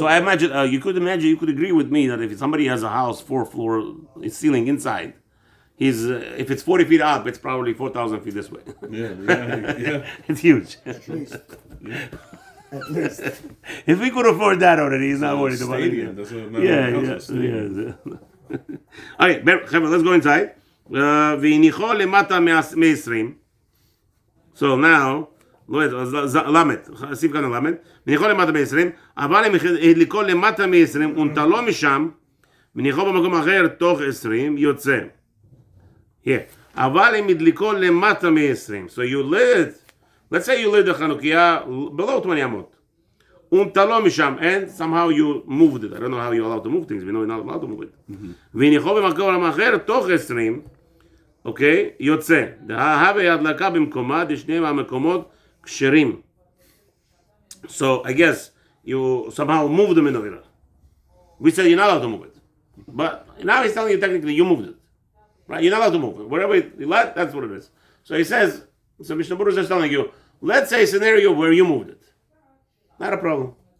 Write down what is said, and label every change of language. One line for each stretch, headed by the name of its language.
English: So I imagine, you could agree with me that if somebody has a house, 4-floor ceiling inside, if it's 40 feet up, it's probably 4,000 feet this way. Yeah. It's huge. At least. At least. If we could afford that already, he's not worried about it. That's what Yeah. Okay, חבר'ה, let's go inside.
Hebrew: והניחו למטה מ-20.
English: So now,
Hebrew: למד, שים כאן למד. והניחו למטה מ-20, אבל הם הדליקו למטה מ-20, ונטלו משם, וניחו במקום אחר תוך 20, יוצא. אבל הם הדליקו למטה מ-20.
English: So you lit, let's say you lit the Hanukkah below 20 אמות.
Hebrew: ונטלו משם,
English: and somehow you moved it. I don't know how you're allowed to move things, we know you're not allowed to move it.
Hebrew: והניחו במקום אחר תוך 20, אוקיי, יוצא. ההווה הדלקה במקומה, דשני המקומות כשרים.
English: So I guess you somehow moved the menorah. We said you're not allowed to move it. But now he's telling you technically you moved it. Right? You're not allowed to move it. Whatever you let, that's what it is. So he says, so Mishnah Berurah is just telling you, let's say a scenario where you moved it. Not a problem.